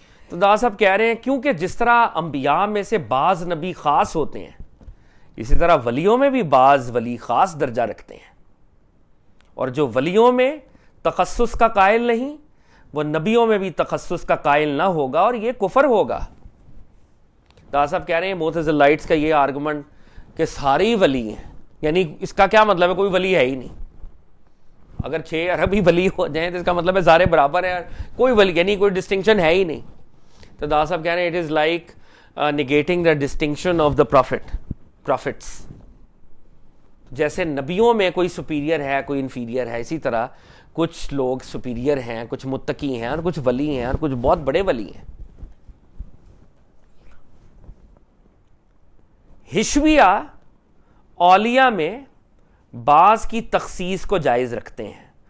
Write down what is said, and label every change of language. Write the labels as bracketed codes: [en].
[ur] تو دا صاحب کہہ رہے ہیں کیونکہ جس طرح انبیاء میں سے بعض نبی خاص ہوتے ہیں اسی طرح ولیوں میں بھی بعض ولی خاص درجہ رکھتے ہیں، اور جو ولیوں میں تخصص کا قائل نہیں وہ نبیوں میں بھی تخصص کا قائل نہ ہوگا اور یہ کفر ہوگا. دادا صاحب کہہ رہے ہیں معتزلائٹس کا یہ آرگومنٹ کہ سارے ہی ولی ہیں، یعنی اس کا کیا مطلب ہے؟ کوئی ولی ہے ہی نہیں. اگر 6 ارب ہی ولی ہو جائیں تو اس کا مطلب ہے سارے برابر ہیں، کوئی ولی یعنی کوئی ڈسٹنکشن ہے ہی نہیں. تو دادا صاحب کہہ رہے ہیں [en] It is like negating the distinction of the prophets. [ur] جیسے نبیوں میں کوئی سپیریئر ہے کوئی انفیریئر ہے، اسی طرح کچھ لوگ سپیریئر ہیں، کچھ متقی ہیں اور کچھ ولی ہیں اور کچھ بہت بڑے ولی ہیں. حشویہ اولیاء میں بعض کی تخصیص کو جائز رکھتے ہیں.